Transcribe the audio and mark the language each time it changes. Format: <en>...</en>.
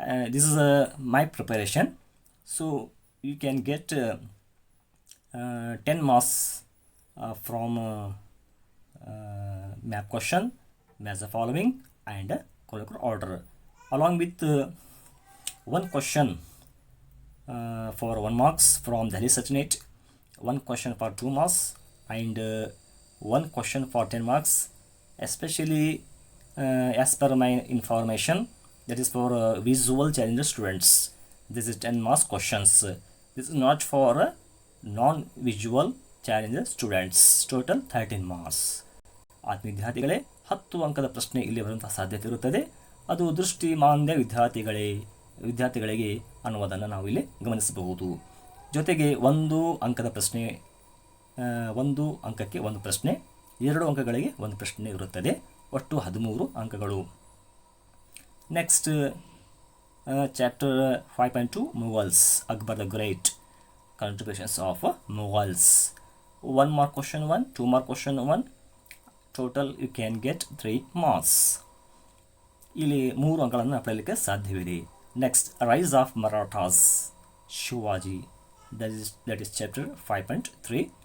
<en>This is my preparation. So you can get 10 marks from map question, as the following, and chronological order, along with 1 question for 1 marks from Delhi Sultanate, 1 question for 2 marks, and 1 question for 10 marks. Especially as per my information, that is for visual challenger students. This is 10 marks questions. This is not for non-visual challenger students. Total 13 marks.</en> <kn>ಆತ್ಮೀಯ ವಿದ್ಯಾರ್ಥಿಗಳೇ, 10 ಅಂಕದ ಪ್ರಶ್ನೆ ಇಲ್ಲಿ ಬರುವಂತಹ ಸಾಧ್ಯತೆ ಇರುತ್ತದೆ. ಅದು ದೃಷ್ಟಿಮಾಂದ್ಯ ವಿದ್ಯಾರ್ಥಿಗಳಿಗೆ ಅನ್ನುವುದನ್ನು ನಾವು ಇಲ್ಲಿ ಗಮನಿಸಬಹುದು. ಜೊತೆಗೆ 1 ಅಂಕದ ಪ್ರಶ್ನೆ, 1 ಅಂಕಕ್ಕೆ 1 ಪ್ರಶ್ನೆ, 2 ಅಂಕಗಳಿಗೆ 1 ಪ್ರಶ್ನೆ ಇರುತ್ತದೆ. ಒಟ್ಟು 13 ಅಂಕಗಳು.</kn> <en>Next chapter 5.2 Mughals, Akbar the Great, contributions of Mughals. 1 mark question 1, 2 mark question 1, total you can get 3 marks.</en> <kn>ಇಲ್ಲಿ 3 ಅಂಕಗಳನ್ನು ಪಡೆಯಲಿಕ್ಕೆ ಸಾಧ್ಯವಿದೆ.</kn> <en>Next rise of Marathas, Shivaji, that is chapter 5.3.</en>